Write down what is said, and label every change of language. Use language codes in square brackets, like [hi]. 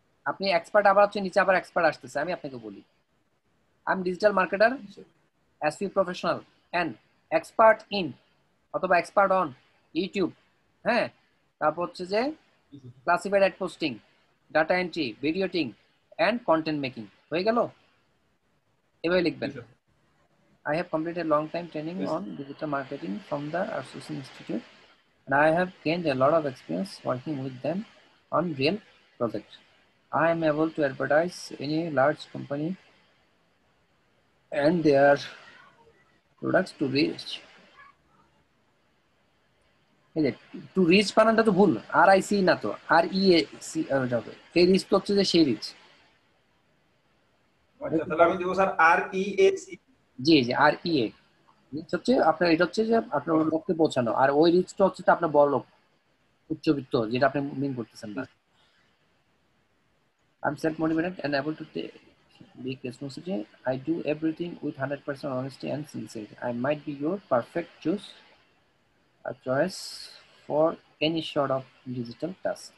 [bn] আপনি এক্সপার্ট আবার হচ্ছে নিচে আবার এক্সপার্ট আসতেছে। আমি আপনাকে বলি, আমি digital marketer, SEO professional and expert in অথবা এক্সপার্ট অন ইউটিউব। হ্যাঁ, তারপর হচ্ছে যে classified ad posting, data entry, video editing and content making. হয়ে গেল? এভাবে লিখবেন। [en] I have completed long time training on digital marketing from the Association Institute, and I have gained a lot of experience working with them on real projects. I am able to advertise any large company and their products to reach. [bn] To reach বানানটা তো ভুল, আর I C না তো, আর ই A C হবে। এই rich তো হচ্ছে যে সেই রিচ। তাহলে আমি দেব sir আর E A C. G G, আর E a rich হচ্ছে আপনার, এটা হচ্ছে যে আপনার লক্ষ্যে পৌঁছানো, আর ওই রিচটা হচ্ছে আপনার বড় লোক, উচ্চবিত্ত, যেটা আপনি মিন করতেছেন না। [en] I'm self-motivated and able to take big responsibility. I do everything with 100% honesty and sincerity. I might be your perfect choice for any sort of digital task.